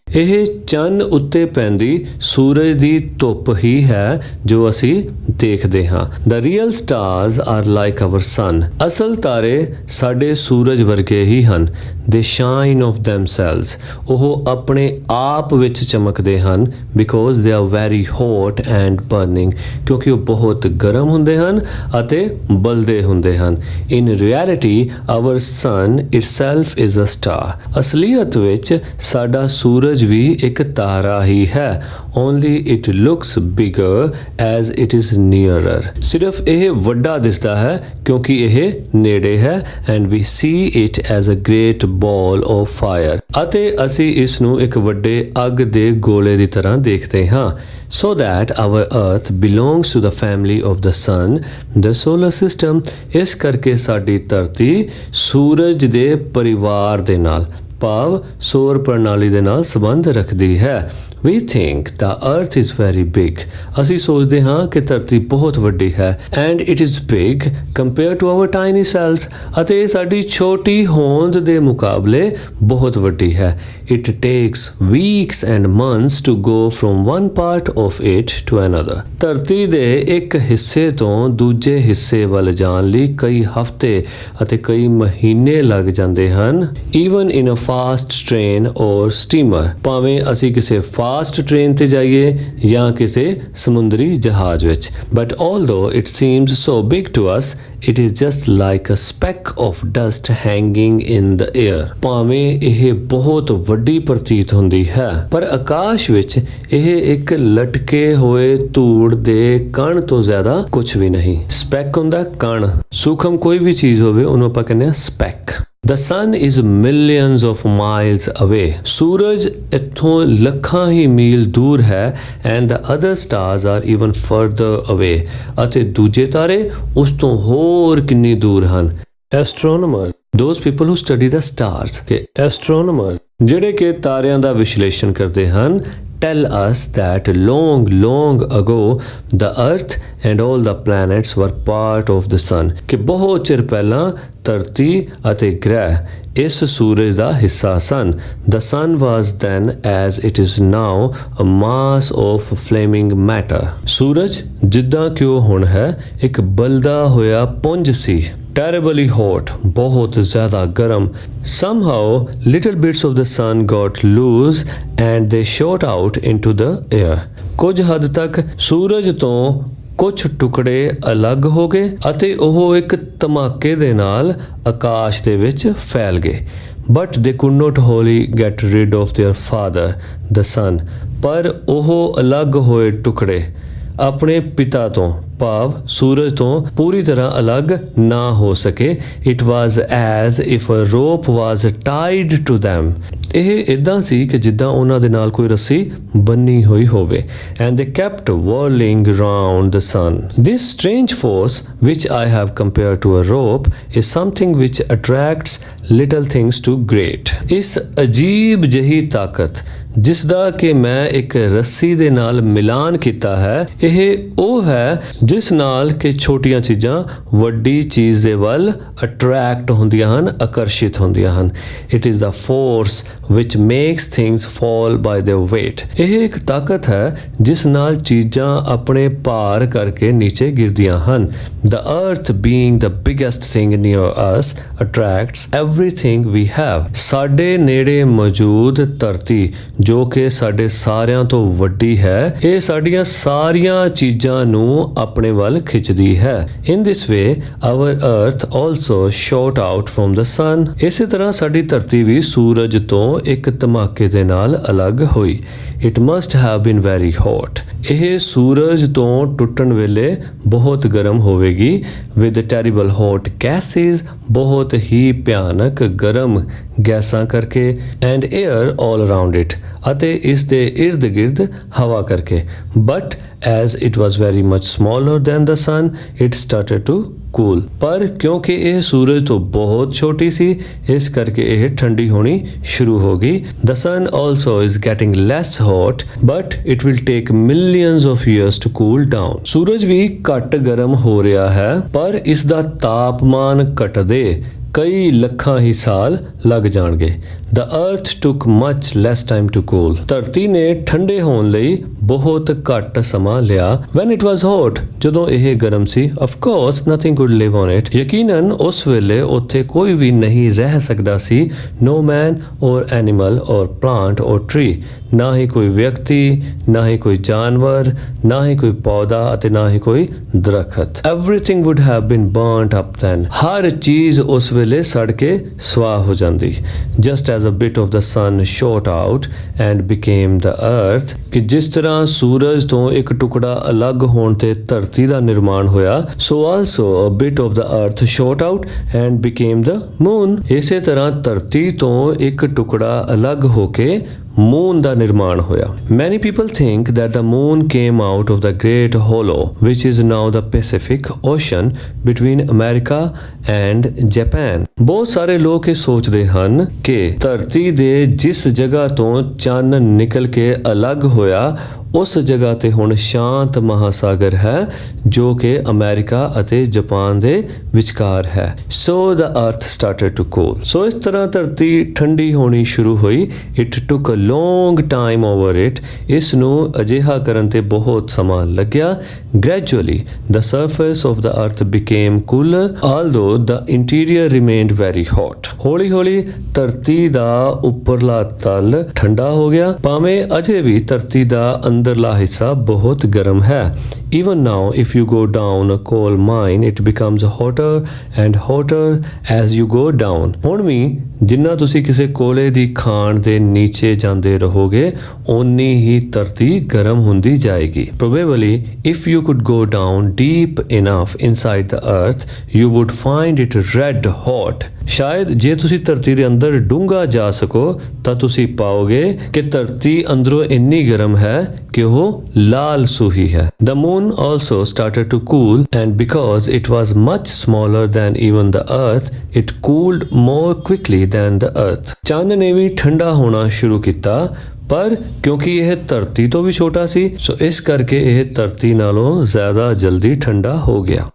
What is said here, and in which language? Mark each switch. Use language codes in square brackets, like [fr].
[pa] ਇਹ ਚੰਨ ਉੱਤੇ ਪੈਂਦੀ ਸੂਰਜ ਦੀ ਧੁੱਪ ਹੀ ਹੈ ਜੋ ਅਸੀਂ ਦੇਖਦੇ ਹਾਂ। [en] The real stars are like our sun. [pa] ਅਸਲ ਤਾਰੇ ਸਾਡੇ ਸੂਰਜ ਵਰਗੇ ਹੀ ਹਨ। [en] They shine of themselves. [pa] ਉਹ ਆਪਣੇ ਆਪ ਵਿੱਚ ਚਮਕਦੇ ਹਨ [en] because they are very hot and burning. [pa] ਕਿਉਂਕਿ ਉਹ ਬਹੁਤ ਗਰਮ ਹੁੰਦੇ ਹਨ ਅਤੇ ਬਲਦੇ ਹੁੰਦੇ ਹਨ। [en] In reality, our sun itself is a star. [pa] ਅਸਲੀਅਤ ਵਿੱਚ ਸਾਡਾ ਸੂਰਜ ਵੀ ਇੱਕ ਤਾਰਾ ਹੀ ਹੈ। [en] Only it looks bigger as it is nearer. [pa] ਸਿਰਫ ਇਹ ਵੱਡਾ ਦਿਸਦਾ ਹੈ ਕਿਉਂਕਿ ਇਹ ਨੇੜੇ ਹੈ [en] and we see it as a great ball of fire. [pa] ਅਤੇ ਅਸੀਂ ਇਸ ਨੂੰ ਇੱਕ ਵੱਡੇ ਅੱਗ ਦੇ ਗੋਲੇ ਦੀ ਤਰ੍ਹਾਂ ਦੇਖਦੇ ਹਾਂ। [en] So that our earth belongs to the family of the sun, the solar system. [pa] ਇਸ ਕਰਕੇ ਸਾਡੀ ਧਰਤੀ ਸੂਰਜ ਦੇ ਪਰਿਵਾਰ ਦੇ ਨਾਲ ਭਾਵ ਸੌਰ ਪ੍ਰਣਾਲੀ ਦੇ ਨਾਲ ਸੰਬੰਧ ਰੱਖਦੀ ਹੈ। [en] We think the earth is very big. [pa] ਅਸੀਂ ਸੋਚਦੇ ਹਾਂ ਕਿ ਧਰਤੀ ਬਹੁਤ ਵੱਡੀ ਹੈ [en] and it is big compared to our tiny cells. [pa] ਅਤੇ ਇਹ ਸਾਡੀ ਛੋਟੀ ਹੋਂਦ ਦੇ ਮੁਕਾਬਲੇ ਬਹੁਤ ਵੱਡੀ ਹੈ। [en] It takes weeks and months to go from one part of it to another. [pa] ਧਰਤੀ ਦੇ ਇੱਕ ਹਿੱਸੇ ਤੋਂ ਦੂਜੇ ਹਿੱਸੇ ਵੱਲ ਜਾਣ ਲਈ ਕਈ ਹਫ਼ਤੇ ਅਤੇ ਕਈ ਮਹੀਨੇ ਲੱਗ ਜਾਂਦੇ ਹਨ। [en] Even in a fast train or steamer. [pa] ਭਾਵੇਂ ਅਸੀਂ ਕਿਸੇ ਫਾਸਟ ਟ੍ਰੇਨ ਤੇ ਜਾਈਏ ਜਾਂ ਕਿਸੇ ਸਮੁੰਦਰੀ ਜਹਾਜ਼ ਵਿੱਚ। [en] But although it seems so big to us, it is just like a speck of dust hanging in the air. [pa] ਭਾਵੇਂ ਇਹ ਬਹੁਤ ਵੱਡੀ ਪ੍ਰਤੀਤ ਹੁੰਦੀ ਹੈ ਪਰ ਆਕਾਸ਼ ਵਿੱਚ ਇਹ ਇੱਕ ਲਟਕੇ ਹੋਏ ਧੂੜ ਦੇ ਕਣ ਤੋਂ ਜ਼ਿਆਦਾ ਕੁਝ ਵੀ ਨਹੀਂ। ਸਪੈਕ ਹੁੰਦਾ ਕਣ। ਸੂਖਮ ਕੋਈ ਵੀ ਚੀਜ਼ ਹੋਵੇ ਉਹਨੂੰ ਆਪਾਂ ਕਹਿੰਦੇ ਆ spick. [en] The sun is millions of miles away. [pa] ਸੂਰਜ ਇੱਥੋਂ ਲੱਖਾਂ ਹੀ ਮੀਲ ਦੂਰ ਹੈ [en] and the other stars are even further away. [pa] ਅਤੇ ਦੂਜੇ ਤਾਰੇ ਉਸ ਤੋਂ ਹੋਰ ਕਿੰਨੀ ਦੂਰ ਹਨ. [en] Astronomer, those people who study the stars. [pa] ਕਿ astronomer ਜਿਹੜੇ ਕਿ ਤਾਰਿਆਂ ਦਾ ਵਿਸ਼ਲੇਸ਼ਣ ਕਰਦੇ ਹਨ, [en] tell us that long ago the earth and all the planets were part of the sun. [pa] ਕਿ ਬਹੁਤ ਚਿਰ ਪਹਿਲਾਂ ਧਰਤੀ ਅਤੇ ਗ੍ਰਹਿ ਇਸ ਸੂਰਜ ਦਾ ਹਿੱਸਾ ਸਨ. [en] The sun was then as it is now a mass of flaming matter. [pa] ਸੂਰਜ ਜਿੱਦਾਂ ਕਿ ਉਹ ਹੁਣ ਹੈ ਇੱਕ ਬਲਦਾ ਹੋਇਆ ਪੁੰਜ ਸੀ. [en] Terribly hot, [pa] ਬਹੁਤ ਜ਼ਿਆਦਾ ਗਰਮ. [en] Somehow little bits of the sun got loose and they shot out into the air. [pa] ਕੁਝ ਹੱਦ ਤੱਕ ਸੂਰਜ ਤੋਂ ਕੁਝ ਟੁਕੜੇ ਅਲੱਗ ਹੋ ਗਏ ਅਤੇ ਉਹ ਇੱਕ ਧਮਾਕੇ ਦੇ ਨਾਲ ਆਕਾਸ਼ ਦੇ ਵਿੱਚ ਫੈਲ ਗਏ. [en] But they could not wholly get rid of their father, the sun. [pa] ਪਰ ਉਹ ਅਲੱਗ ਹੋਏ ਟੁਕੜੇ ਆਪਣੇ ਪਿਤਾ ਤੋਂ ਭਾਵ ਸੂਰਜ ਤੋਂ ਪੂਰੀ ਤਰ੍ਹਾਂ ਅਲੱਗ ਨਾ ਹੋ ਸਕੇ. [en] It was as if a rope was tied to them. [pa] ਇਹ ਇਦਾਂ ਸੀ ਕਿ ਜਿੱਦਾਂ ਉਹਨਾਂ ਦੇ ਨਾਲ ਕੋਈ ਰੱਸੀ ਬੰਨੀ ਹੋਈ ਹੋਵੇ. [en] And they kept whirling round the sun. This strange force which I have compared to a rope is something which attracts little things to great. [pa] ਇਸ ਅਜੀਬ ਜਿਹੀ ਤਾਕਤ ਜਿਸ ਦਾ ਕਿ ਮੈਂ ਇੱਕ ਰੱਸੀ ਦੇ ਨਾਲ ਮਿਲਾਨ ਕੀਤਾ ਹੈ, ਇਹ ਉਹ ਹੈ ਜਿਸ ਨਾਲ ਕਿ ਛੋਟੀਆਂ ਚੀਜ਼ਾਂ ਵੱਡੀ ਚੀਜ਼ ਦੇ ਵੱਲ ਅਟਰੈਕਟ ਹੁੰਦੀਆਂ ਹਨ, ਆਕਰਸ਼ਿਤ ਹੁੰਦੀਆਂ ਹਨ. [en] It is the force which makes things fall by their weight. [pa] ਇਹ ਇੱਕ ਤਾਕਤ ਹੈ ਜਿਸ ਨਾਲ ਚੀਜ਼ਾਂ ਆਪਣੇ ਭਾਰ ਕਰਕੇ ਨੀਚੇ ਗਿਰਦੀਆਂ ਹਨ. [en] The earth being the biggest thing near us attracts everything we have. [pa] ਸਾਡੇ ਨੇੜੇ ਮੌਜੂਦ ਧਰਤੀ ਜੋ ਕਿ ਸਾਡੇ ਸਾਰਿਆਂ ਤੋਂ ਵੱਡੀ ਹੈ, ਇਹ ਸਾਡੀਆਂ ਸਾਰੀਆਂ ਚੀਜ਼ਾਂ ਨੂੰ ਆਪਣੇ ਵੱਲ ਖਿੱਚਦੀ ਹੈ. [en] In this way our earth also shot out from the sun. [pa] ਇਸੇ ਤਰ੍ਹਾਂ ਸਾਡੀ ਧਰਤੀ ਵੀ ਸੂਰਜ ਤੋਂ ਇੱਕ ਧਮਾਕੇ ਦੇ ਨਾਲ ਅਲੱਗ ਹੋਈ. [en] It must have been very hot. [pa] ਇਹ ਸੂਰਜ ਤੋਂ ਟੁੱਟਣ ਵੇਲੇ ਬਹੁਤ ਗਰਮ ਹੋਵੇਗੀ. [en] With terrible hot gases, [pa] ਬਹੁਤ ਹੀ ਭਿਆਨਕ ਗਰਮ ਗੈਸਾਂ ਕਰਕੇ [en] and air all around it, [pa] ਅਤੇ ਇਸ ਦੇ ਇਰਦ ਗਿਰਦ ਹਵਾ ਕਰਕੇ. [en] But as it was very much smaller than the sun, it started to cool. [pa] ਪਰ ਕਿਉਂਕਿ ਇਹ ਸੂਰਜ ਤੋਂ ਬਹੁਤ ਛੋਟੀ ਸੀ, ਇਸ ਕਰਕੇ ਇਹ ਠੰਡੀ ਹੋਣੀ ਸ਼ੁਰੂ ਹੋ ਗਈ. [en] The sun also is getting less hot, but it will take millions of years to cool down. [pa] ਸੂਰਜ ਵੀ ਘੱਟ ਗਰਮ ਹੋ ਰਿਹਾ ਹੈ, ਪਰ ਇਸ ਦਾ ਤਾਪਮਾਨ ਘਟਦੇ ਕਈ ਲੱਖਾਂ ਹੀ ਸਾਲ ਲੱਗ ਜਾਣਗੇ. [en] The earth took much less time to cool. [pa] ਧਰਤੀ ਨੇ ਠੰਡੇ ਹੋਣ ਲਈ ਬਹੁਤ ਘੱਟ ਸਮਾਂ ਲਿਆ. [en] When it was hot, [pa] ਜਦੋਂ ਇਹ ਗਰਮ ਸੀ, [en] of course nothing could live on it. [pa] ਯਕੀਨਨ ਉਸ ਵੇਲੇ ਉੱਥੇ ਕੋਈ ਵੀ ਨਹੀਂ ਰਹਿ ਸਕਦਾ ਸੀ. [en] No man or animal or plant or tree. [pa] ਨਾ ਹੀ ਕੋਈ ਵਿਅਕਤੀ, ਨਾ ਹੀ ਕੋਈ ਜਾਨਵਰ, ਨਾ ਹੀ ਕੋਈ ਪੌਦਾ ਅਤੇ ਨਾ ਹੀ ਕੋਈ ਦਰਖਤ. [en] Everything would have been burnt up then. [pa] ਹਰ ਚੀਜ਼ ਉਸ ਵੇਲੇ ਸੜ ਕੇ ਸਵਾਹ ਹੋ ਜਾਂਦੀ. [en] Just as a bit of the sun shot out and became the earth. [pa] ਕਿ ਜਿਸ ਤਰ੍ਹਾਂ ਸੂਰਜ ਤੋਂ ਇੱਕ ਟੁਕੜਾ ਅਲੱਗ ਹੋਣ ਤੇ ਧਰਤੀ ਦਾ ਨਿਰਮਾਣ ਹੋਇਆ, [en] so also a bit of the earth shot out and became the moon. [pa] ਇਸੇ ਤਰ੍ਹਾਂ ਧਰਤੀ ਤੋਂ ਇੱਕ ਟੁਕੜਾ ਅਲੱਗ ਹੋ ਕੇ moon ਦਾ ਨਿਰਮਾਣ ਹੋਇਆ. [en] Many people think that the moon came out of the great hollow which is now the Pacific Ocean between America and Japan. [pa] ਬਹੁਤ ਸਾਰੇ ਲੋਕ ਇਹ ਸੋਚਦੇ ਹਨ ਕਿ ਧਰਤੀ ਦੇ ਜਿਸ ਜਗ੍ਹਾ ਤੋਂ ਚੰਨ ਨਿਕਲ ਕੇ ਅਲੱਗ ਹੋਇਆ ਉਸ ਜਗ੍ਹਾ ਤੇ ਹੁਣ ਸ਼ਾਂਤ ਮਹਾਸਾਗਰ ਹੈ ਜੋ ਕਿ ਅਮਰੀਕਾ ਅਤੇ ਜਾਪਾਨ ਦੇ ਵਿਚਕਾਰ ਹੈ. [en] So the earth started to cool. [pa] So ਇਸ ਤਰ੍ਹਾਂ ਧਰਤੀ ਠੰਡੀ ਹੋਣੀ ਸ਼ੁਰੂ ਹੋਈ. [en] It took a long time over it. [pa] ਇਸ ਨੂੰ ਅਜਿਹਾ ਕਰਨ ਤੇ ਬਹੁਤ ਸਮਾਂ ਲੱਗਿਆ. [en] Gradually the surface of the earth became cooler although the interior remained very hot. [pa] ਹੌਲੀ ਹੌਲੀ ਧਰਤੀ ਦਾ ਉੱਪਰਲਾ ਤਲ ਠੰਡਾ ਹੋ ਗਿਆ ਭਾਵੇਂ ਅਜੇ ਵੀ ਧਰਤੀ ਦਾ अंदरला हिस्सा बहुत गर्म है। [en] Even now if you go down a coal mine it becomes hotter and hotter as you go down। [pa] ਹੁਣ ਵੀ ਜਿੰਨਾ ਤੁਸੀਂ ਕਿਸੇ ਕੋਲੇ ਦੀ ਖਾਣ ਦੇ ਨੀਚੇ ਜਾਂਦੇ ਰਹੋਗੇ ਓਨੀ ਹੀ ਧਰਤੀ ਗਰਮ ਹੁੰਦੀ ਜਾਏਗੀ। [en] Probably if you could go down deep enough inside the earth you would find it red hot। [pa] ਸ਼ਾਇਦ ਜੇ ਤੁਸੀਂ ਧਰਤੀ ਦੇ ਅੰਦਰ ਡੂੰਘਾ ਜਾ ਸਕੋ ਤਾਂ ਤੁਸੀਂ ਪਾਓਗੇ ਕਿ ਧਰਤੀ ਅੰਦਰੋਂ ਇੰਨੀ ਗਰਮ ਹੈ ਕਿ ਉਹ ਲਾਲ ਸੂਹੀ ਹੈ। [en] The moon also started to cool and because it was much smaller than even the earth it cooled more quickly than the earth। [pa] ਚੰਨ ਨੇ ਵੀ ਠੰਡਾ ਹੋਣਾ ਸ਼ੁਰੂ ਕੀਤਾ ਪਰ ਕਿਉਂਕਿ ਇਹ ਧਰਤੀ ਤੋਂ ਵੀ ਛੋਟਾ ਸੀ ਸੋ ਇਸ ਕਰਕੇ ਇਹ ਧਰਤੀ ਨਾਲੋਂ ਜ਼ਿਆਦਾ ਜਲਦੀ ਠੰਡਾ ਹੋ ਗਿਆ।